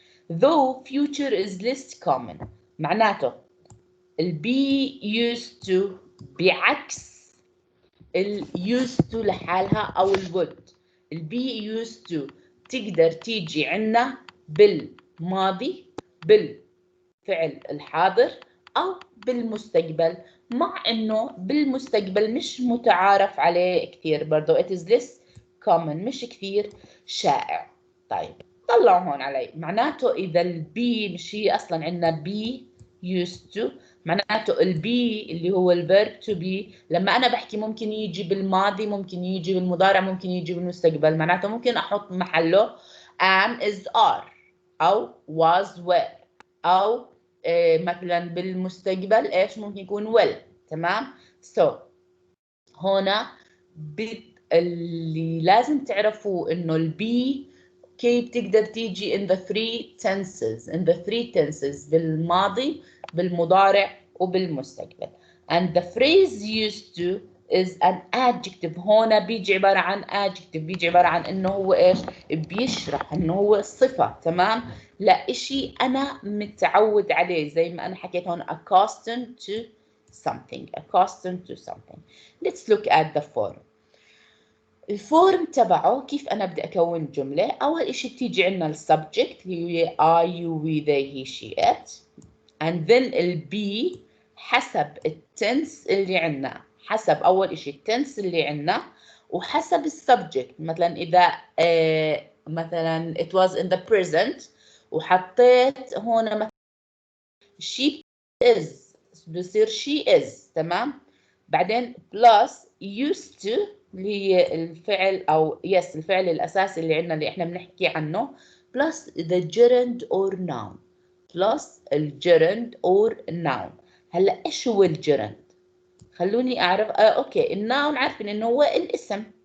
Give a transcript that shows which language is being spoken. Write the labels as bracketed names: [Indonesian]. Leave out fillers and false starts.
[English] Though future is less common. معناته be used to [Arabic] بعكس used to لحالها أو would. be used to تقدر تيجي عنا بالماضي، بالفعل الحاضر، أو بالمستقبل، مع إنه بالمستقبل مش متعارف عليه كثير برضو. [English] it is less common، [Arabic] مش كثير شائع. طيب طلعوا هون علي، معناته إذا البي مش هي أصلا عندنا be used to، معناته البي اللي هو الفيرب to be لما أنا بحكي ممكن يجي بالماضي، ممكن يجي بالمضارع، ممكن يجي بالمستقبل. معناته ممكن أحط محله am is are، أو was were، أو مثلا بالمستقبل ايش ممكن يكون will. تمام. هنا اللي لازم تعرفوه انه البي كيف بتقدر تيجي [English] in the three tenses [Arabic] بالماضي، بالمضارع، وبالمستقبل. [English] and the phrase used to is an adjective. [Arabic] هنا بيجي عبارة عن adjective، بيجي عبارة عن انه هو ايش، بيشرح انه هو صفة. تمام. لا اشي انا متعود عليه، زي ما انا حكيت هون accustomed to something. [English] let's look at the form. [Arabic] الفورم تبعه كيف أنا بدي أكون جملة. أول إشي بتيجي عنا السبجكت اللي هي I, you, we, they, he, she, it. and then البي حسب التنس اللي عنا، حسب أول إشي التنس اللي عنا، وحسب السبجكت. مثلا إذا مثلا [English] it was in the present [Arabic] وحطيت هون مثلا [English] she is، بصير she is. [Arabic] تمام. بعدين plus used to اللي هي الفعل أو yes الفعل الأساسي اللي عندنا اللي إحنا بنحكي عنه، [English] plus the gerund or noun، [Arabic] plus الجرند or noun. هلا إيش هو الجرند؟ خلوني أعرف. أوكي، الناون عارفين إنه هو الاسم.